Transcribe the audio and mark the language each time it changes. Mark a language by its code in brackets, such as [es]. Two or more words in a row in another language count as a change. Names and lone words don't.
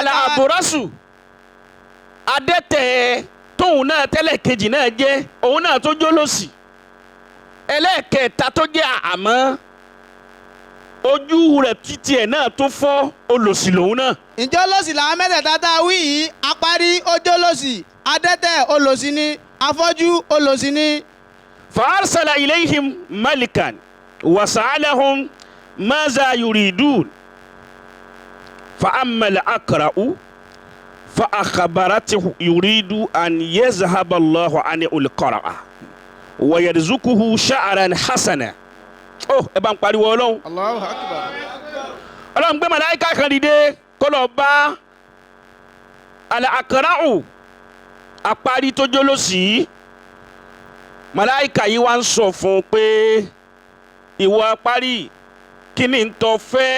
[yo] al-abrasu adẹ́tẹ̀ tóun náà tẹ́lẹ̀ kejì náà jẹ́ òun náà tó jó lòsì. ẹlẹ́ẹ̀kẹta tó jẹ́ àmọ́ ojú rẹ̀ títí ẹ̀ náà tó fọ́ olòsì lòun náà. ìjọ lòsì làwọn mẹ́tẹ̀ẹ̀ta tá a wí yìí apárí ojó lòsì adẹ́tẹ̀ olòsì ni afọ́jú olòsì ni. [ar] فأرسل إليهم ملكا وسألهم ماذا يريدون فأما الأقرع فأخبرته يريد أن يذهب الله عنه القرع ويرزقه شعرا حسنا. [yo] ẹ bá ń pariwo Ọlọ́run. [ar] الله أكبر. [yo] Ọlọ́run gbé màláíkà kan dìde kó lọ bá al-akra'u apárí tó jó lòsì. màláíkà yìí wá ń sọ fún un pé ìwọ apárí kí ni ń tọ́ fẹ́.